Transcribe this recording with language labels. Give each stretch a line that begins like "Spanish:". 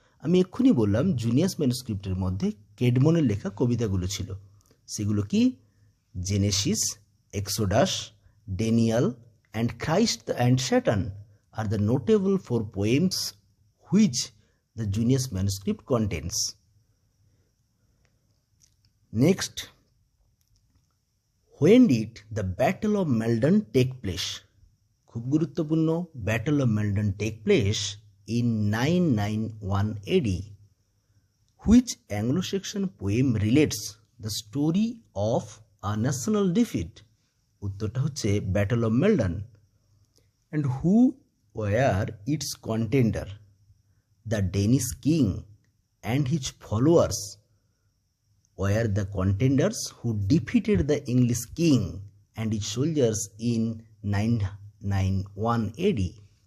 Bangla: আমি এক্ষুনি বললাম জুনিয়াস ম্যানুস্ক্রিপ্টের মধ্যে কেডমনের লেখা কবিতাগুলো ছিল। সেগুলো কি?
English: Genesis, Exodus, Daniel and Christ and Satan আর the notable 4 poems which the Junius manuscript contains. Next, when did the Battle of Maldon take place?
Bangla: খুব গুরুত্বপূর্ণ।
English: Battle of Maldon take place in 991 AD. Which Anglo-Saxon poem relates the story of a national defeat?
Bangla: উত্তরটা হচ্ছে
English: Battle of Maldon. And who were its contender? The Danish king and his followers were the contenders who defeated the English king and his soldiers in 991 AD.